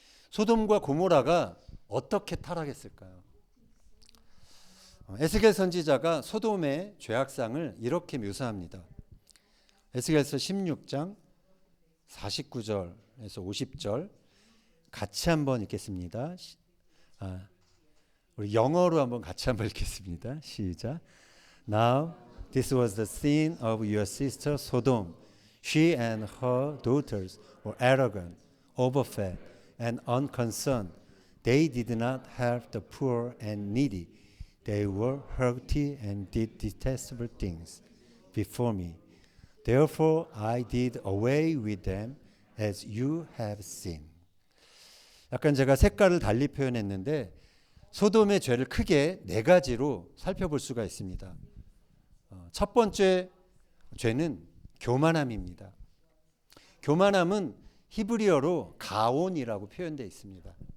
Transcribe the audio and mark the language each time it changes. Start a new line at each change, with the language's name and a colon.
Korean: 소돔과 고모라가 어떻게 타락했을까요? 에스겔 선지자가 소돔의 죄악상을 이렇게 묘사합니다. 에스겔서 16장 49절에서 50절 같이 한번 읽겠습니다. 우리 영어로 한번 같이 한번 읽겠습니다. 시작.
English: Now this was the sin of your sister Sodom. She and her daughters were arrogant, overfed, and unconcerned. They did not help the poor and needy. They were haughty and did detestable things before me. Therefore I did away with them as you have seen.
Korean: 약간 제가 색깔을 달리 표현했는데 소돔의 죄를 크게 네 가지로 살펴볼 수가 있습니다. 첫 번째 죄는 교만함입니다. 교만함은 히브리어로 가온이라고 표현되어 있습니다.